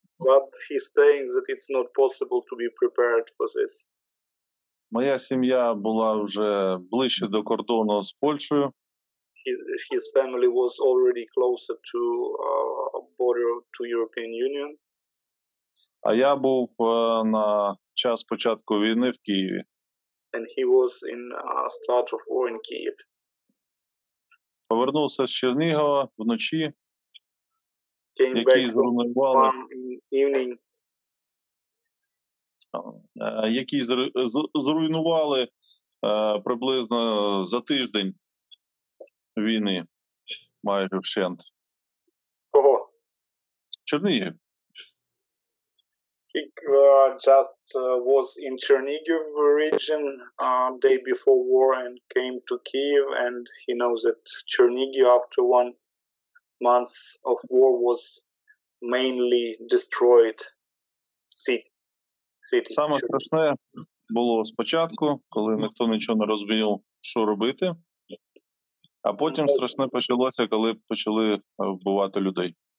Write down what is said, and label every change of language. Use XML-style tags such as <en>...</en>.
<en>But he's saying that it's not possible to be prepared for this.</en> <uk>Моя сім'я була вже ближче до кордону з Польщею.</uk> <en>His family was already closer to border to European Union.</en> <uk>А я був на час початку війни в Києві.</uk> <en>And he was in start of war in Kyiv.</en> <uk>Повернувся з Чернігова вночі,</uk> <en>Came</en> <uk>які зруйнували приблизно за тиждень війни, майже вщент. Кого? Чернігів.</uk> <en>He just was in Chernihiv region day before war and came to Kyiv, and he knows that Chernihiv after 1 month of war was mainly destroyed city.</en> <uk>Саме страшне було спочатку, коли ніхто нічого не розумів, що робити, а потім страшне почалося, коли почали вбивати людей.</uk>